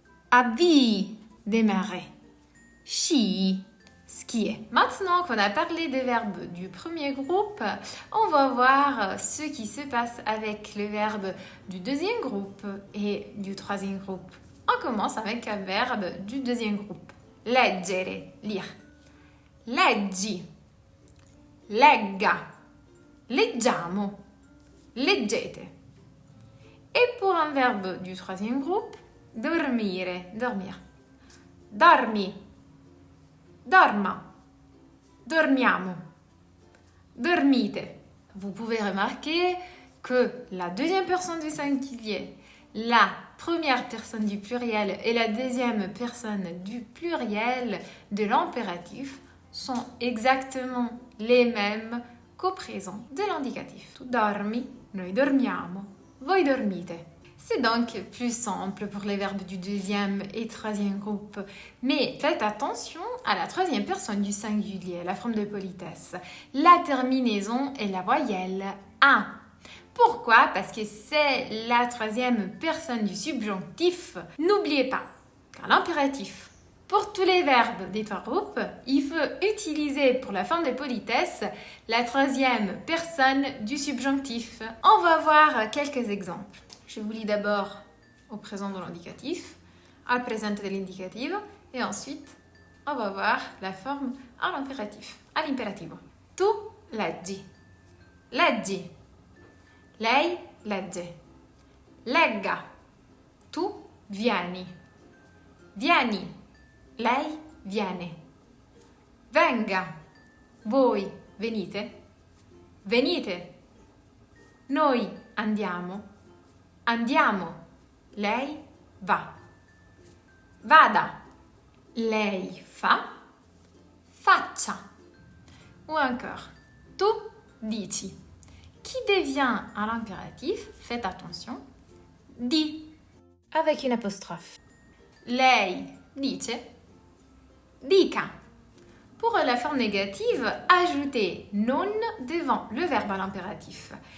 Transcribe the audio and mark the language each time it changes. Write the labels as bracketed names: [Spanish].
[Italian] Avvii, démarrer. Scii, skier. [French] Maintenant qu'on a parlé des verbes du premier groupe, on va voir ce qui se passe avec le verbe du deuxième groupe et du troisième groupe. On commence avec un verbe du deuxième groupe. [Italian] leggere, lire. Leggi, legga, leggiamo, leggete. [French] Et pour un verbe du troisième groupe, dormire, dormir. [Italian] Dormi, dorma, dormiamo, dormite. [French] Vous pouvez remarquer que la deuxième personne du singulier, la première personne du pluriel et la deuxième personne du pluriel de l'impératif sont exactement les mêmes qu'au présent de l'indicatif. [Italian] Tu dormi, noi dormiamo, voi dormite. [French] C'est donc plus simple pour les verbes du deuxième et troisième groupe. Mais faites attention à la troisième personne du singulier, la forme de politesse. La terminaison est la voyelle A. Pourquoi? Parce que c'est la troisième personne du subjonctif. N'oubliez pas qu'à l'impératif, pour tous les verbes des trois groupes, il faut utiliser pour la forme de politesse la troisième personne du subjonctif. On va voir quelques exemples. Je vous lis d'abord au présent de l'indicatif, [Italian] al presente dell'indicativo, [French] et ensuite on va voir la forme à l'impératif, [Italian] all'imperativo. Tu leggi, leggi, lei legge, legga, tu vieni, vieni, lei viene, venga, voi venite, venite, noi andiamo, andiamo, lei va, vada, lei fa, faccia. [French] Ou encore, [Italian] tu dici. [French] Qui devient à l'impératif, faites attention, di, avec une apostrophe. [Italian] Lei dice, dica. [French] Pour la forme négative, ajoutez non devant le verbe à l'impératif.